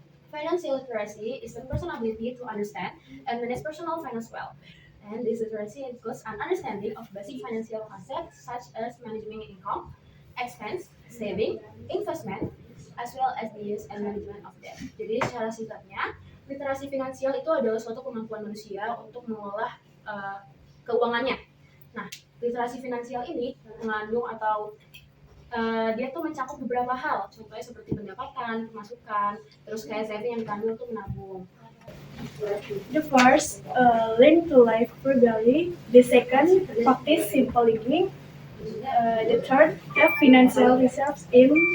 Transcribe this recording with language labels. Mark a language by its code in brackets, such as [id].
[en] Financial literacy is the personal ability to understand and manage personal finance well. And this literacy includes an understanding of basic financial concepts such as managing income, expense, saving, investment, as well as the use and management of debt. [id] Jadi secara singkatnya, literasi finansial itu adalah suatu kemampuan manusia untuk mengolah keuangannya. Nah, literasi finansial ini mengandung atau dia tuh mencakup beberapa hal, contohnya seperti pendapatan, pemasukan, terus kayak saving yang dikandung untuk menabung. [en] The first, learn to live frugally. The second, practice simple living. The third, have financial reserves in.